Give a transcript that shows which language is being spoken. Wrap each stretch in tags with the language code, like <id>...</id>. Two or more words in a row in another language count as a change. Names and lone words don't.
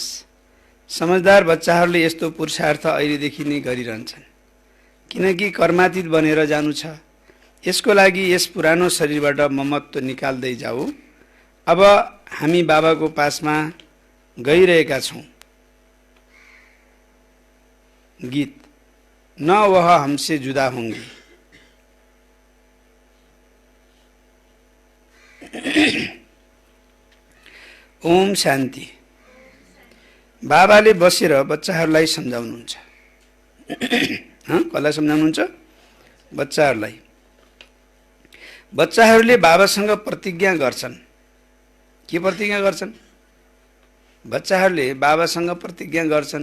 <ne>समझदार बच्चाहरूले यस्तो पुरुषार्थ अहिलेदेखि नै गरिरहन्छन्, किनकि कर्मातीत बनेर जानु छ। यसको लागि यस पुरानो शरीरबाट ममत्व निकाल्दै जाऊ। अब हामी बाबाको पासमा गइरहेका छौँ।</ne> <hi>गीत, न वह हमसे जुदा होंगे।</hi> <ne>ओम शान्ति। बाबाले बसेर बच्चाहरूलाई सम्झाउनुहुन्छ। कसलाई सम्झाउनुहुन्छ? बच्चाहरूलाई। बच्चाहरूले बाबासँग प्रतिज्ञा गर्छन्। के प्रतिज्ञा गर्छन्? बच्चाहरूले बाबासँग प्रतिज्ञा गर्छन्।</ne>